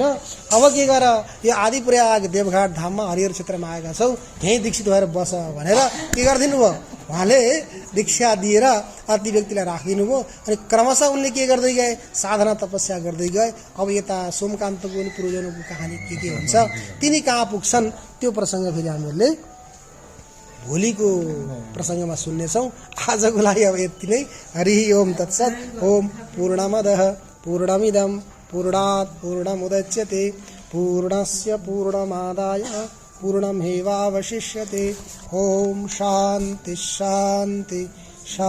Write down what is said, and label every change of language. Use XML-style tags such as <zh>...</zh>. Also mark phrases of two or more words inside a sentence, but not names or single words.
<ne>अब के गर, यो आदिप्रयाग देवघाट धाममा हरिहर क्षेत्रमा आएका छौ, यहीँ दीक्षित भएर बस भनेर के गरिदिनु भयो, उहाँले दीक्षा दिएर ती व्यक्तिलाई राखिदिनु भयो। अनि क्रमशः उनले के गर्दै गए, साधना तपस्या गर्दै गए। अब यता सोमकान्तको पनि पूर्वजनको कहानी के हुन्छ, तिनी कहाँ पुग्छन्, त्यो प्रसङ्ग फेरि हामीहरूले भोलिको प्रसङ्गमा सुन्नेछौँ। आजको लागि अब यति नै।</ne> <sa>हरि ओम तत्सत्। ओम पूर्णमदः पूर्णमिदं पूर्णात् पूर्णमुदच्यते पूर्णस्य पूर्णमादाय पूर्णमेवावशिष्यते। ओम शान्ति शान्ति शान्ति।</sa>